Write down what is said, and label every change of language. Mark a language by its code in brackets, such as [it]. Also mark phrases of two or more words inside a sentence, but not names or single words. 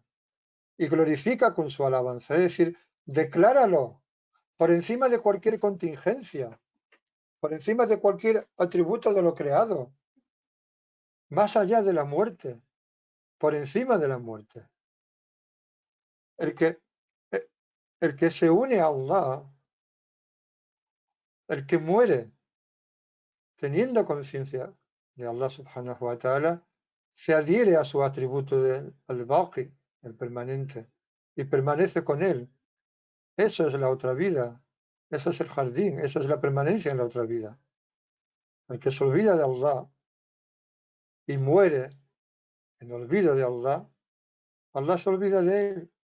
[es] Y glorifica con su alabanza. Es decir, decláralo por encima de cualquier contingencia, por encima de cualquier atributo de lo creado, más allá de la muerte, por encima de la muerte. El que, el que se une a Allah, el que muere teniendo conciencia de Allah [ar] سبحانه وتعالى, [es] se adhiere a su atributo del al-Baqi, el permanente, y permanece con él. Eso es la otra vida, eso es el jardín, eso es la permanencia en la otra vida. El que se olvida de Allah y muere en olvido de Allah, Allah se olvida de él.